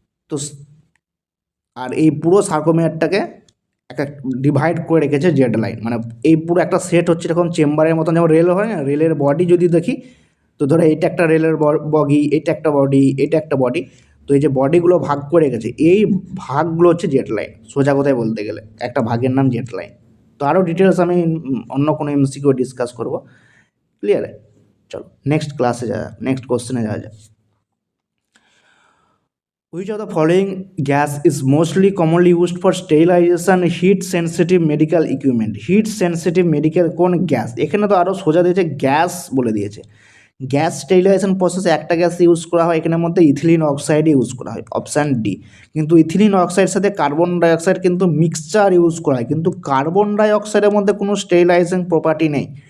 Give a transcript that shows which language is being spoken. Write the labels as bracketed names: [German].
[Bangla] তো আর এই পুরো সার্কোমেয়ারটাকে একটা ডিভাইড করে রেখেছে জেড লাইন, মানে এই পুরো একটা সেট হচ্ছে এরকম চেম্বারের মতন, যেমন রেল হয় না, রেলের বডি যদি দেখি তো ধরো এইটা একটা রেলের বগি, এটা একটা বডি, এটা একটা বডি। তো এই যে বডিগুলো ভাগ করে রেখেছে, এই ভাগগুলো হচ্ছে জেড লাইন, সোজা কথায় বলতে গেলে একটা ভাগের নাম জেড লাইন। তো আরও ডিটেলস আমি অন্য কোনো এমসিকিউ ডিসকাস করবো। ক্লিয়ার? চলো নেক্সট ক্লাসে যাওয়া, নেক্সট কোশ্চেনে যাওয়া যায়। [English] Which of the following gas is mostly commonly used for sterilization heat sensitive medical equipment? [Bangla] Hit sensitive medical কোন গ্যাস? এখানে তো আরও সোজা দিয়েছে, গ্যাস বলে দিয়েছে। গ্যাস স্টেরিলাইজেশন প্রসেসে একটা গ্যাস ইউজ করা হয়, এখানের মধ্যে ইথিলিন অক্সাইড ইউজ করা হয়, অপশান ডি। কিন্তু ইথিলিন অক্সাইডের সাথে কার্বন ডাইঅক্সাইড কিন্তু মিক্সচার ইউজ করা হয়, কিন্তু কার্বন ডাইঅক্সাইডের মধ্যে কোনো স্টেরিলাইজিং প্রপার্টি নেই।